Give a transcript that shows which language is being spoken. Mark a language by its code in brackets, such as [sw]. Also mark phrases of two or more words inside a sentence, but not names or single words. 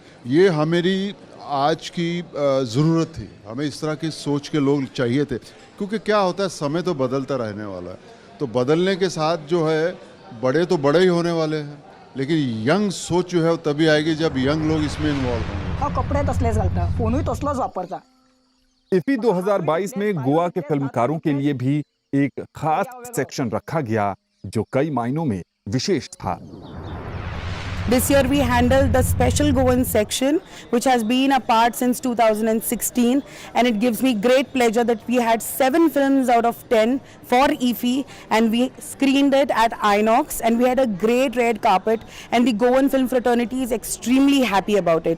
[hi] ये हमारी आज की ज़रूरत थी, हमें इस तरह की सोच के लोग चाहिए थे, क्योंकि क्या होता है, समय तो बदलता रहने वाला है, तो बदलने के साथ जो है बड़े तो बड़े ही होने वाले हैं, लेकिन यंग सोच जो है वो तभी आएगी जब यंग लोग इसमें इन्वॉल्व होंगे। [kok] कपडे तसलेच घालता, फोनही तसलोच वापरता। [hi] इफी 2022 में गोवा के फिल्मकारों के लिए भी एक खास सेक्शन रखा गया जो कई मायनों में विशेष था। [en] This year we handled the special Goan section, which has been a part since 2016, and it gives me great pleasure that we had 7 films out of 10 for IFFI, and we screened it at Inox, and we had a great red carpet, and the Goan film fraternity is extremely happy about it.